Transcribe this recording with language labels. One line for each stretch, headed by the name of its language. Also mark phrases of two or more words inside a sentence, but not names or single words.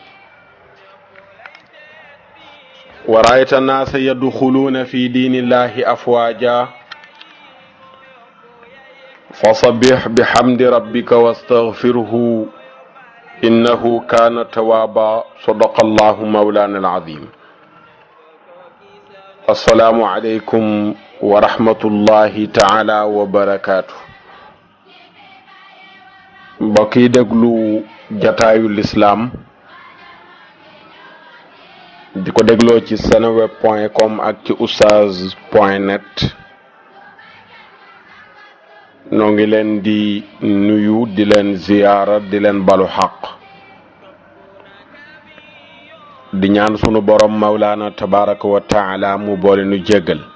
Arabic: ورأيت الناس يدخلون في دين الله أفواجا فصبح بحمد ربك واستغفره إنه كان توابا صدق الله مولانا العظيم السلام عليكم ورحمة الله تعالى وبركاته
Wolof: mbokki déglu jataayu l'islam di ko dégloo ci seneweb.com ak ci oustaz.net noo ngi leen di nuyu di leen ziyaara di leen balu xaq di ñaan sunu borom
Arabic: مولانا تبارك وتعالى
Wolof: mu boole nu jéggal